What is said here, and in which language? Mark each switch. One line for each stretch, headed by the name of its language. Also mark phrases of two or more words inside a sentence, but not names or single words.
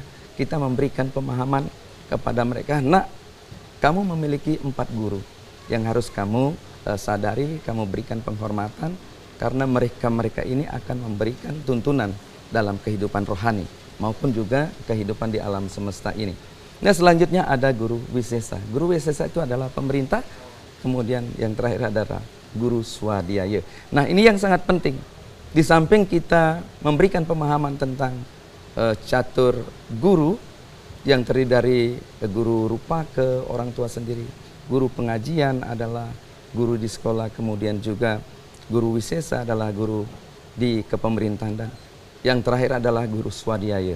Indonesian: Kita memberikan pemahaman kepada mereka. Nah, kamu memiliki 4 guru yang harus kamu sadari, kamu berikan penghormatan, karena mereka ini akan memberikan tuntunan dalam kehidupan rohani maupun juga kehidupan di alam semesta ini. Nah, selanjutnya ada guru wisesa. Guru wisesa itu adalah pemerintah, kemudian yang terakhir adalah guru swadhyaya. Nah ini yang sangat penting. Di samping kita memberikan pemahaman tentang catur guru yang terdiri dari guru rupa ke orang tua sendiri, guru pengajian adalah guru di sekolah, kemudian juga guru wisesa adalah guru di kepemerintahan, dan yang terakhir adalah guru swadhyaya.